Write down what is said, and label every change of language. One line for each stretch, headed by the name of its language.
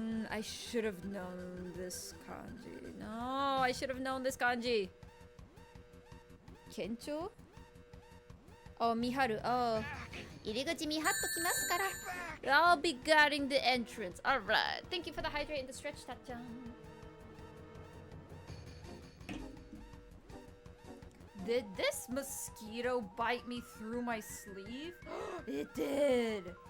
English: I should have known this kanji. No, I should have known this kanji. Kencho? Oh, Miharu. Oh.
Japanese: 入り口見張っときますから.
English: I'll be guarding the entrance. Alright. Thank you for the hydrate and the stretch, Tachan. Did this mosquito bite me through my sleeve? It did!